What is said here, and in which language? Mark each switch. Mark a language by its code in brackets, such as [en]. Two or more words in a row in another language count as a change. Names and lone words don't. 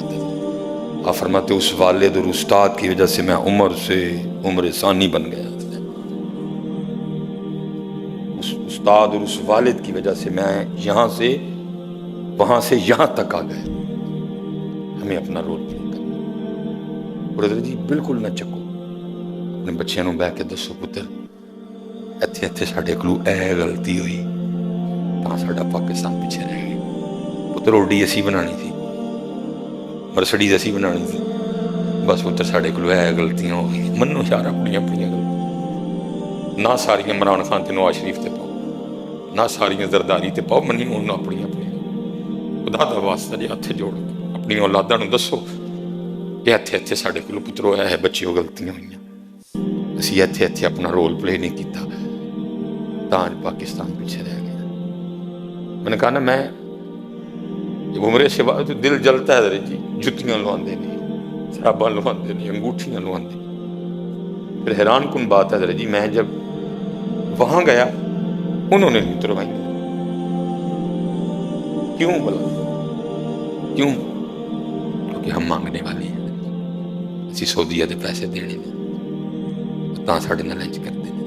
[ur] آپ فرماتے اس والد اور استاد کی وجہ سے میں عمر ثانی بن گیا، اس استاد اور اس والد کی وجہ سے میں یہاں سے وہاں سے یہاں تک آ گیا۔ [pa] ہمیں اپنا [en] role play [pa] کرنا، اور حضرت جی بالکل نہ چکو، اپنے بچیاں نوں بہ کے دسو پتر ایتھے ساڈے کولوں اے غلطی ہوئی تاں ساڈا پاکستان پیچھے رہ گیا، پتر اوڈی اسی بنانی تھی، مرسڈیز اسی بنانی تھی، بس پتر ساڈے کولوں اے غلطیاں ہو گئی، منو یار اپنی غلطیاں، نہ ساریاں عمران خان تے نواز شریف تے پاؤ، نہ ساریاں زرداری تے پاؤ، منی انہوں اپنی خدا دا واسطہ جی ہتھ جوڑ اپنی اولاداں نوں دسو کہ ایتھے ساڈے کولوں پترو اے بچیو غلطیاں ہوئیاں، اسی ایتھے اپنا [en] role play [pa] نہیں کیتا تاں پاکستان پیچھے رہ گیا۔ [ur] میں نے کہا نا، میں عمرے سے بعد دل جلتا ہے حضرت جی، [pa] جتیاں لواندے نہیں، شراباں لواندے نہیں، انگوٹھیاں لواندے نہیں۔ [ur] پھر حیران کن بات ہے حضرت جی، میں جب وہاں گیا انہوں نے نہیں اتروائی، کیوں بلا؟ کیوں؟ کیونکہ ہم مانگنے والے ہیں، [pa] اسی سعودیہ دے پیسے دینے نے، تاں ساڑھے نہ لنچ کرتے ہیں۔